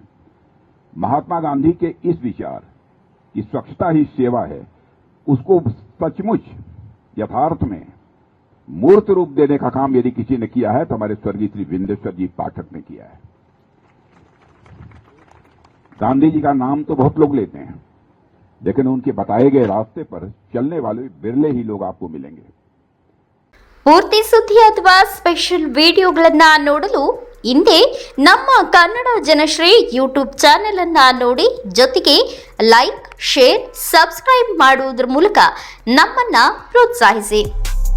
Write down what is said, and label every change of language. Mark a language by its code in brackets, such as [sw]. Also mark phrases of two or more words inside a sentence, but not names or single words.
[hi] महात्मा गांधी के इस विचार कि स्वच्छता ही सेवा है, उसको सचमुच यथार्थ में मूर्त रूप देने का काम यदि किसी ने किया है तो हमारे स्वर्गीय श्री बिंदेश्वर जी पाठक ने किया है. गांधी जी का नाम तो बहुत लोग लेते हैं, लेकिन उनके बताए गए रास्ते पर चलने वाले बिरले ही लोग आपको मिलेंगे. [kn] ಪೂರ್ತಿ ಸುದ್ದಿ ಅಥವಾ ಸ್ಪೆಷಲ್ ವಿಡಿಯೋಗಳನ್ನ ನೋಡಲು ಹಿಂದೆ ನಮ್ಮ ಕನ್ನಡ ಜನಶ್ರೀ ಯೂಟ್ಯೂಬ್ ಚಾನೆಲ್ ಅನ್ನ ನೋಡಿ, ಜೊತೆಗೆ ಲೈಕ್, ಶೇರ್, ಸಬ್ಸ್ಕ್ರೈಬ್ ಮಾಡುವುದರ ಮೂಲಕ ನಮ್ಮನ್ನ ಪ್ರೋತ್ಸಾಹಿಸಿ.